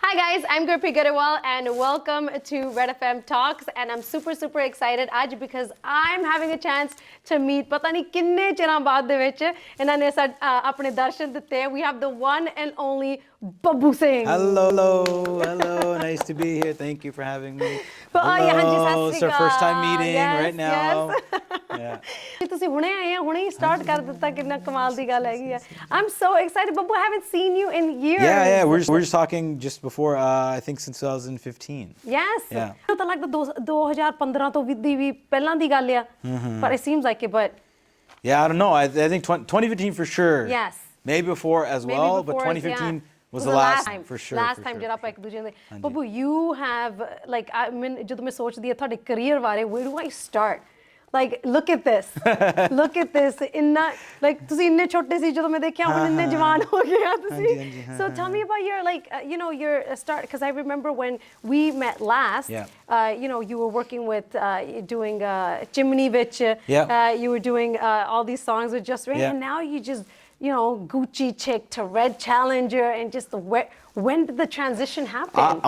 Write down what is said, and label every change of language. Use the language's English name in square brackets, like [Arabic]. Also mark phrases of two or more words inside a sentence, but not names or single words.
[English] Hi guys, I'm Gurpreet Gariwal and welcome to Red FM Talks, and I'm super excited आज because I'm having a chance to meet [Punjabi] ਪਤਾ ਨਹੀਂ ਕਿੰਨੇ ਚਿਰਾਂ ਬਾਅਦ ਦੇ ਵਿਚ ਇਨ੍ਹਾਂ ਨੇ ਆਪਣੇ ਦਰਸ਼ਨ ਦਿੱਤੇ. [English] We have the one and only Babbu Singh. Hello, nice to be here. Thank you for having me. Hello, it's our first time meeting right now. Yeah. [Punjabi] ਤੁਸੀਂ ਹੁਣੇ ਆਏ ਆ, ਹੁਣੇ ਹੀ start ਕਰ ਦਿੱਤਾ, ਕਿੰਨਾ ਕਮਾਲ ਦੀ ਗੱਲ ਹੈਗੀ ਆ. [English] I'm so excited, Babbu. I haven't seen you in years. Yeah, we're just talking just before, I think since 2015. Yes. Yeah. [Punjabi] ਤਾਂ ਲੱਗਦਾ 2015 ਤੋਂ ਵੀ ਪਹਿਲਾਂ ਦੀ ਗੱਲ ਆ. [English] But it seems like it, but yeah, I don't know. I think 2015 for sure. Yes. Maybe before as well, but 2015 was the last time for sure. Last time [Punjabi] ਜਿਹੜਾ ਆਪਾਂ ਇੱਕ ਦੂਜੇ ਦੇ. Babbu, [English] you have like I mean [Punjabi] ਜਦੋਂ ਮੈਂ ਸੋਚਦੀ ਆ ਤੁਹਾਡੇ career ਬਾਰੇ, [English] where do I start? Like, look at this. Look at this. Inna, like, [Punjabi] ਤੁਸੀਂ ਇੰਨੇ ਛੋਟੇ ਸੀ ਜਦੋਂ ਮੈਂ ਦੇਖਿਆ, ਹੁਣ ਇੰਨੇ ਜਵਾਨ ਹੋ ਗਏ ਆ ਤੁਸੀਂ. [English] So tell me about your, like, your start, because I remember when we met last, you were working with, doing Chimney Vich, you were doing all these songs with Just Rain, and now you just, Gucci Chick to Red Challenger, and just when did the transition happen?